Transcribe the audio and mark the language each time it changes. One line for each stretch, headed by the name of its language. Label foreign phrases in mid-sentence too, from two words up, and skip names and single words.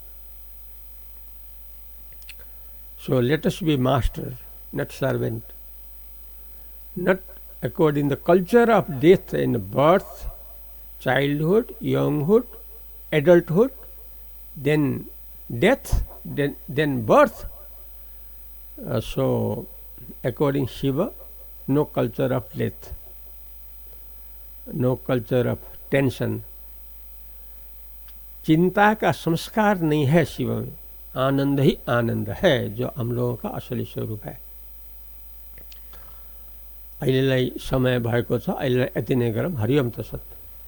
English: So let us be master, not servant, not according the culture of death and birth, childhood, younghood, adulthood, then death, then birth. So according Shiva, no culture of death, no culture of tension.
Hindi: चिंता का संस्कार नहीं है शिव में। आनंद ही आनंद है जो हम लोगों का असली स्वरूप है।
Nepali: अहिलेलाई समय भएको छ, अहिले यति नै गरौँ।
Sanskrit: हरिओम तत्सत्।